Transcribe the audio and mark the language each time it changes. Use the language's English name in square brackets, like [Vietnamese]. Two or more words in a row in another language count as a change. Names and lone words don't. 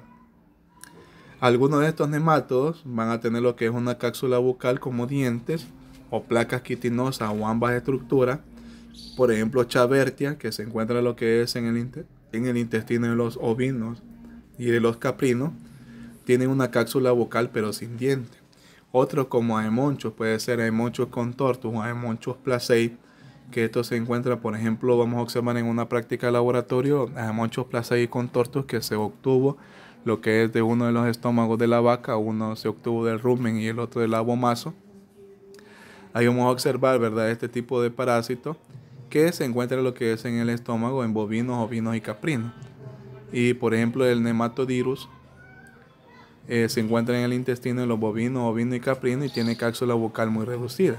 [Spanish] Algunos de estos nemátodos van a tener lo que es una cápsula bucal como dientes o placas quitinosas o ambas estructuras. Por ejemplo, Chavertia, que se encuentra lo que es en el intestino de los ovinos y de los caprinos, tienen una cápsula bucal pero sin dientes. Otros como Aemonchus, puede ser Aemonchus contortus o Aemonchus placei, que esto se encuentra, por ejemplo, vamos a observar en una práctica de laboratorio, Aemonchus placei contortus que se obtuvo lo que es de uno de los estómagos de la vaca, uno se obtuvo del rumen y el otro del abomazo. Ahí vamos a observar, ¿verdad?, este tipo de parásito que se encuentra lo que es en el estómago en bovinos, ovinos y caprinos. Y por ejemplo el nematodirus se encuentra en el intestino de los bovinos, ovinos y caprinos y tiene cápsula bucal muy reducida.